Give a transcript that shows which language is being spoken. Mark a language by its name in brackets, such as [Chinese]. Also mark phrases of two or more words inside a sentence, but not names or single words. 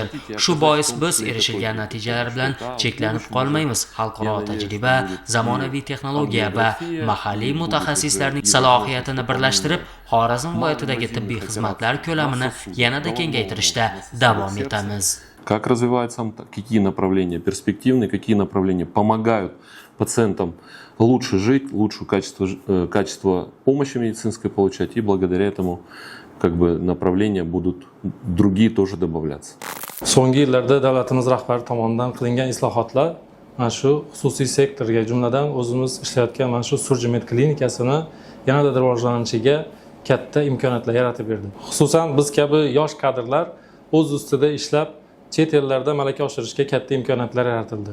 [Uzbek] Shu bois biz erishilgan natijalar bilan cheklanib qolmaymiz. Xalqaro tajriba, zamonaviy texnologiya va mahalliy mutaxassislarning salohiyatini birlashtirib, Xorazm viloyatidagi tibbiy xizmatlar ko'lamini yanada kengaytirishda davom etamiz. [Russian] как развивается, какие направления перспективные, какие направления помогают пациентам лучше жить, лучшее качество помощи медицинской получать, и благодаря этому направления будут другие тоже добавляться. [Uzbek] So'nggi yillarda davlatimiz rahbari tomonidan qilingan islohotlar mana shu xususiy sektorga, jumladan o'zimiz ishlayotgan mana shu Surjimed klinikasini yanada rivojlanishiga katta imkoniyatlar yaratib berdi. Xususan biz kabi yosh kadrlar o'z ustida ishlab, chet ellarda malaka oshirishga katta imkoniyatlar yaratildi.